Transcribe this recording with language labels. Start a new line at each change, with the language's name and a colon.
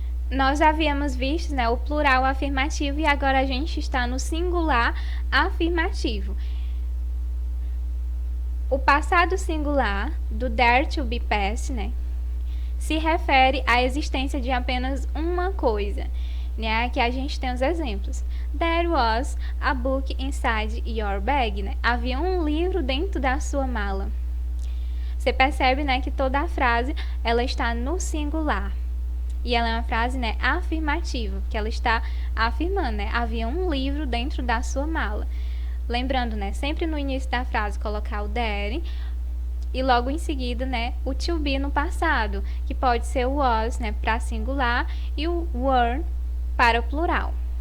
Portuguese: Nós havíamos visto, né, o plural afirmativo e agora a gente está no singular afirmativo. O passado singular do there to be past, né, se refere à existência de apenas uma coisa, né? Aqui a gente tem os exemplos.
English: There was a book inside your bag, né?
Portuguese: Havia um livro dentro da sua mala. Você percebe, né, que toda a frase ela está no singular. E ela é uma frase, né, afirmativa, que ela está afirmando, né? Havia um livro dentro da sua mala. Lembrando, né, sempre no início da frase colocar o there e logo em seguida, né, o to be no passado, que pode ser o was, né, para singular e o were para o plural.